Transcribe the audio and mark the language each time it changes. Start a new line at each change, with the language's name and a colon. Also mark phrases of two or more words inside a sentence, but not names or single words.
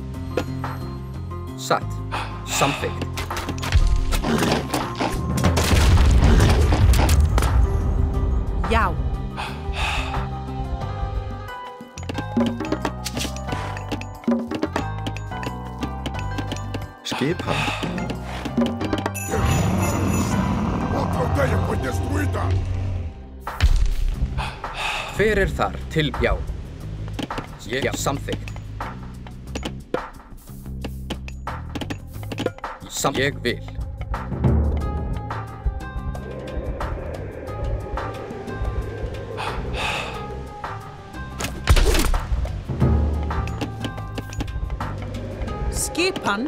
Icelandic: Satt. Samþykkt. Já. Skipan.
Portuguese: Outra aldeia foi destruída.
Icelandic: Hver þar? Til já. Ég samþykkt. Ég vil. Skipan.